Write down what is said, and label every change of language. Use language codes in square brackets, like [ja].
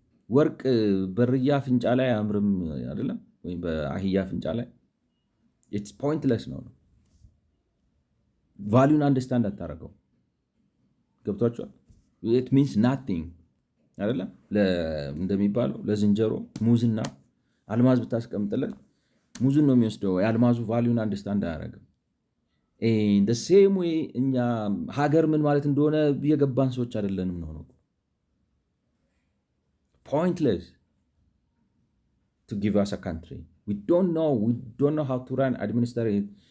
[am] ወርቅ በርያ ፍንጫ ላይ አያምርም አይደለም? ወይም በአህያ ፍንጫ ላይ [en] it's pointless [am] ነው። ቫልዩን አንደርስታንድ አታረገው። ገብቷችኋል? [en] it means nothing [am] አይደለም? እንደሚባለው ለዝንጀሮ ሙዝና አልማዝ ብታስቀምጥለት ሙዙን ነው የሚወስደው። የአልማዙ ቫልዩን አንደርስታንድ አያረግም። [en] the same way [am] እኛ ሀገር ምን ማለት እንደሆነ የገባን ሰዎች አይደለንም ነው። [en] pointless to give us a country. We don't know how to run, administer it.